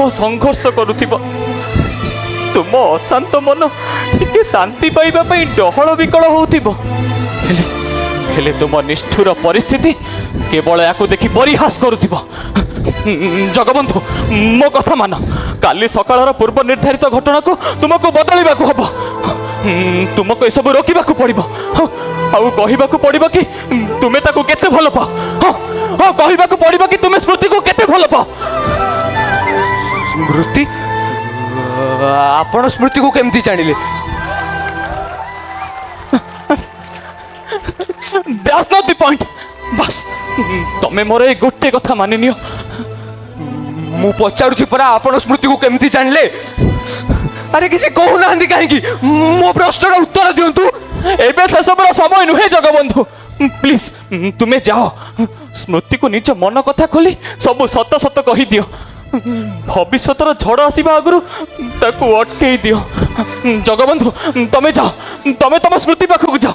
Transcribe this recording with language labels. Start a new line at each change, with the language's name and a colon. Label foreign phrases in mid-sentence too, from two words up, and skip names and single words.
Odia: ସଂଘର୍ଷ କରୁଥିବ ତୁମ ଅଶାନ୍ତ ମନ ଟିକେ ଶାନ୍ତି ପାଇବା ପାଇଁ ଡହଳ ବିକଳ ହଉଥିବ ହେଲେ ତୁମ ନିଷ୍ଠୁର ପରିସ୍ଥିତି କେବଳ ୟାକୁ ଦେଖି ପରିହାସ କରୁଥିବ ଜଗବନ୍ଧୁ ମୋ କଥା ମାନ କାଲି ସକାଳର ପୂର୍ବ ନିର୍ଦ୍ଧାରିତ ଘଟଣାକୁ ତୁମକୁ ବଦଳିବାକୁ ହବ ତୁମକୁ ଏସବୁ ରୋକିବାକୁ ପଡ଼ିବ ଆଉ କହିବାକୁ ପଡ଼ିବ କି ତୁମେ ତାକୁ କେତେ ଭଲ ପାଅ ହଁ କହିବାକୁ ପଡ଼ିବ କି ତୁମେ ସ୍ମୃତିକୁ କେତେ ଭଲ ପାଅ ସ୍ମୃତି ଆପଣ ସ୍ମୃତିକୁ କେମିତି ଜାଣିଲେ
English: That's not the point.
Odia: ବାସ୍ ତମେ ମୋର ଏଇ ଗୋଟେ କଥା ମାନି ନିଅ ମୁଁ ପଚାରୁଛି ପରା ଆପଣ ସ୍ମୃତିକୁ କେମିତି ଜାଣିଲେ ଆରେ କିଛି କହୁନାହାନ୍ତି କାହିଁକି ମୋ ପ୍ରଶ୍ନର ଉତ୍ତର ଦିଅନ୍ତୁ ଏବେ ସେସବୁର ସମୟ ନୁହେଁ ଜଗବନ୍ଧୁ ପ୍ଲିଜ ତୁମେ ଯାଅ ସ୍ମୃତିକୁ ନିଜ ମନ କଥା ଖୋଲି ସବୁ ସତ ସତ କହିଦିଅ ଭବିଷ୍ୟତର ଝଡ଼ ଆସିବା ଆଗରୁ ତାକୁ ଅଟକେଇ ଦିଅ ଜଗବନ୍ଧୁ ତମେ ଯାଅ ତମେ ତମ ସ୍ମୃତି ପାଖକୁ ଯାଅ